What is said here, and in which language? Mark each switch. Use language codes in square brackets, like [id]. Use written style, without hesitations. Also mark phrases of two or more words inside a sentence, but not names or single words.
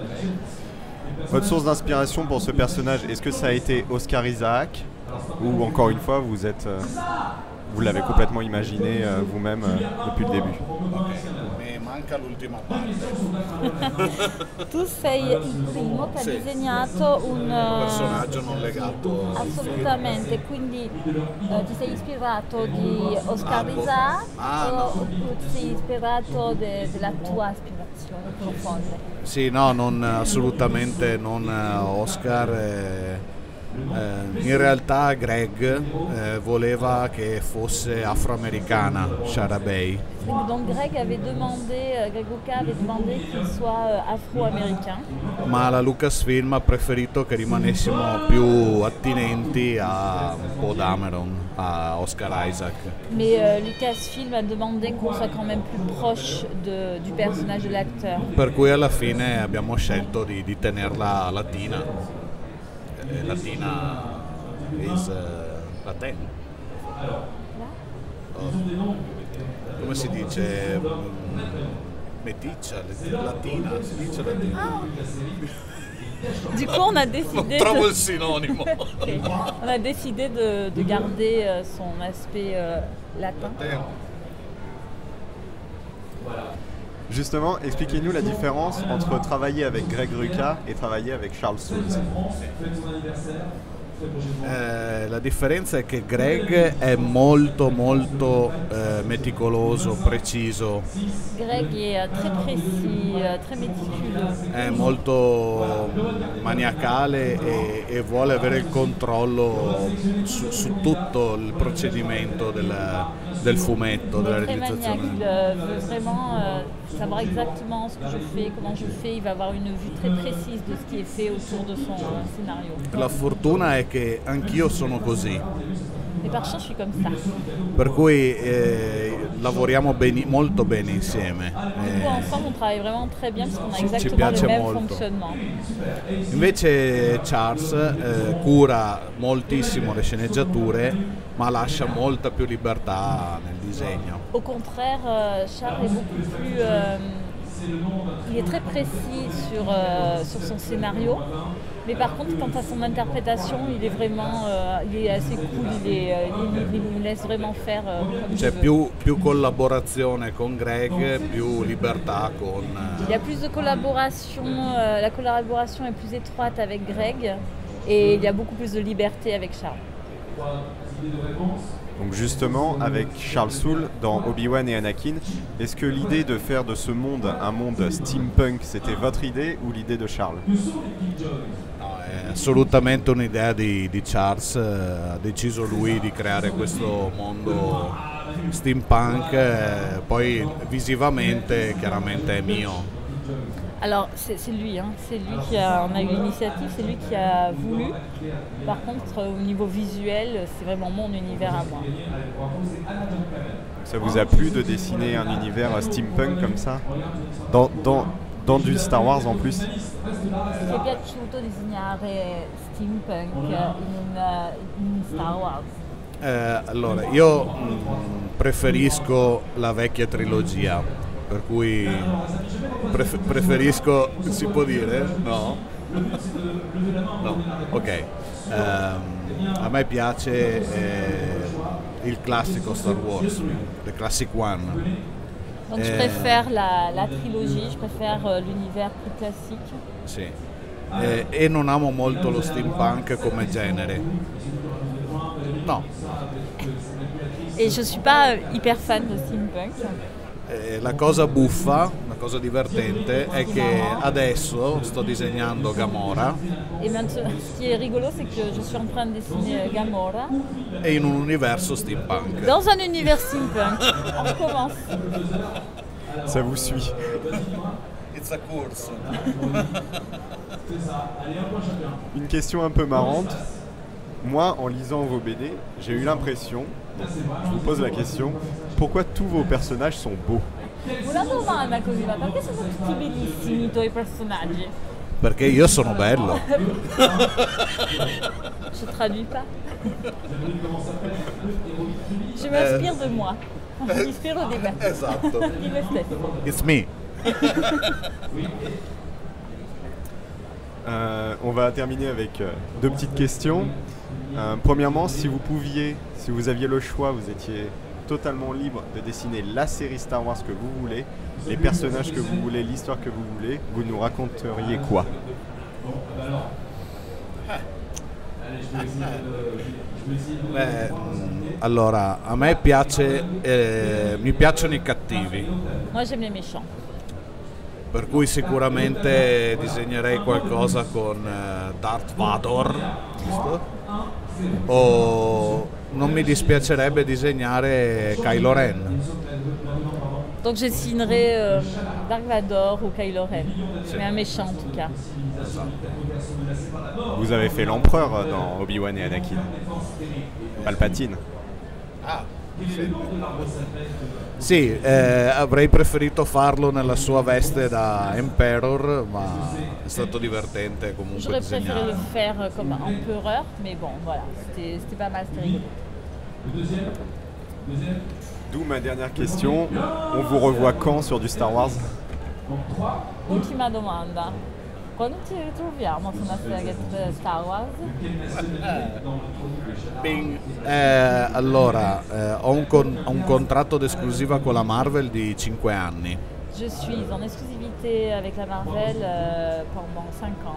[fr] Votre source d'inspiration pour ce personnage, est-ce que ça a été Oscar Isaac, Ou encore une fois, vous l'avez complètement imaginé vous-même depuis le début? [it] Mi manca l'ultima parte. Tu sei il primo che Sì. ha disegnato un Personaggio non legato al film. assolutamente, quindi ti sei ispirato di Oscar Isaac o ti sei ispirato della tua ispirazione profonda? Sì, no, assolutamente non Oscar. In realtà Greg voleva che fosse afroamericana Shara Bey, [fr] Donc Greg Rucka avait demandé qu'il soit afro-américain. [it] ma la Lucasfilm ha preferito che rimanessimo più attinenti a Poe Dameron, a Oscar Isaac. [fr] Mais Lucasfilm a demandé qu'on soit quand même plus proche du personnage de l'acteur. [it] Per cui alla fine abbiamo scelto di tenerla latina. [en] Latina is Latin. [it] Come si dice? Meticcia, latina, si dice latina. [fr] Du coup, on a décidé, [it] Trovo il sinonimo. Ok. [fr] On a décidé de garder son aspect latin. Justement, expliquez-nous la différence entre travailler avec Greg Rucka et travailler avec Charles Soule. [it] La differenza è che Greg è molto meticoloso, preciso, [fr] Greg est très précis, très méticuleux. [it] è molto maniacale e vuole avere il controllo su tutto il procedimento del fumetto, della [fr] Très maniaque, [it] realizzazione. [fr] il veut vraiment savoir exactement ce que je fais, comment je fais. Il va avoir une vue très précise de ce qui est fait autour de son scénario. [it] La fortuna è che anch'io sono così, [fr] Et par chance, je suis comme ça. [it] per cui lavoriamo molto bene insieme. [fr] Du coup, ensemble, on travaille vraiment très bien parce qu'on a [it] Ci [fr] exactement [it] piace [fr] le même [it] molto. [fr] fonctionnement. [it] Invece Charles cura moltissimo le sceneggiature, ma lascia molta più libertà nel disegno. [fr] Au contraire, Charles est beaucoup plus... il est très précis sur son scénario, mais par contre, quant à son interprétation, il est vraiment... il est assez cool, il nous laisse vraiment faire comme [it] C'è [fr] il veut. [it] più collaborazione con Greg, più libertà con... [fr] Il y a plus de collaboration, la collaboration est plus étroite avec Greg, et il y a beaucoup plus de liberté avec Charles. Donc justement, avec Charles Soule dans Obi-Wan et Anakin, est-ce que l'idée de faire de ce monde un monde steampunk, c'était votre idée ou l'idée de Charles? [it] No, è assolutamente un'idea di Charles, ha deciso lui di creare questo mondo steampunk, poi visivamente chiaramente è mio. [fr] Alors c'est lui, hein. C'est lui qui en a eu l'initiative, c'est lui qui a voulu. Par contre, au niveau visuel, c'est vraiment mon univers à moi. Ça vous a plu de dessiner un univers steampunk comme ça dans du Star Wars en plus? [it] Ti è piaciuto disegnare steampunk in Star Wars? Allora, io preferisco la vecchia trilogia, per cui preferisco, si può dire? No? No, ok. A me piace il classico Star Wars, [en] the classic one. [fr] Donc je préfère la trilogie, je préfère l'univers plus classique. [it] Sì. E non amo molto lo steampunk come genere. No. [fr] Et je suis pas hyper fan de steampunk. [it] La cosa buffa, la cosa divertente è che adesso sto disegnando Gamora [fr] Et maintenant, ce qui est rigolo, c'est que je suis en train de dessiner Gamora [it] e in un universo steampunk. [fr] dans un univers steampunk. On recommence. Ça vous suit. [en] It's a course. [fr] Une question un peu marrante. Moi, en lisant vos BD, j'ai eu l'impression, je vous pose la question, pourquoi tous vos personnages sont beaux? [it] Una domanda così, ma perché sono tutti bellissimi i tuoi personaggi? Perché io sono bello. [fr] Je traduis pas. Je m'inspire de moi. Je m'inspire [it] di me. Esatto. Di me stesso. [en] It's me. [fr] On va terminer avec deux petites questions. Premièrement, si vous aviez le choix, vous étiez totalement libre de dessiner la série Star Wars que vous voulez, les personnages que vous voulez, l'histoire que vous voulez, vous nous raconteriez quoi? [it] Beh, allora, a me mi piacciono i cattivi, [fr] Moi, j'aime les méchants. [it] per cui sicuramente disegnerei qualcosa con Darth Vader, giusto? O non mi dispiacerebbe disegnare Kylo Ren. [fr] Donc, je dessinerai Dark Vador ou Kylo Ren. Mais un méchant, en tout cas. Vous avez fait l'empereur dans Obi-Wan et Anakin. Palpatine. [it] Ah, sì, avrei preferito farlo nella sua veste da Emperor, ma è stato divertente comunque [fr] J'aurais préféré le [it] disegnare. [fr] faire comme empereur, mais bon, voilà, c'était pas mal, c'était rigolo. D'où ma dernière question. On vous revoit quand sur du Star Wars? [it] Ultima domanda. Quando ci ritroviamo su una serie Star Wars? Allora, ho un contratto d'esclusiva con la Marvel di 5 anni. [fr] Je suis en exclusivité avec la Marvel pendant 5 ans.